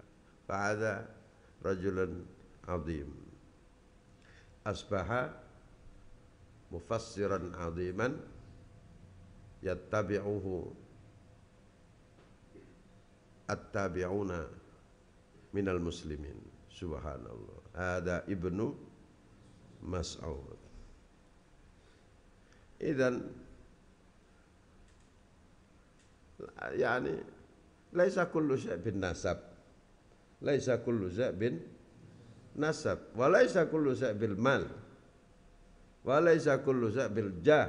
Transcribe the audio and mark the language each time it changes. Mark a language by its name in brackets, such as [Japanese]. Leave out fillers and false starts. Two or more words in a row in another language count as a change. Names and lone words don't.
[Arabic] فعاد رجل عظيم أصبح مفسرا عظيما يتبعه التابعون من المسلمين. [Indonesian] Subhanallah. Ada Ibnu Mas'ud. [Arabic] إذن يعني ليس كل شيء بالنسب. ليس كل شيء بالنسب وليس كل شيء بالمال وليس كل شيء بالجاه.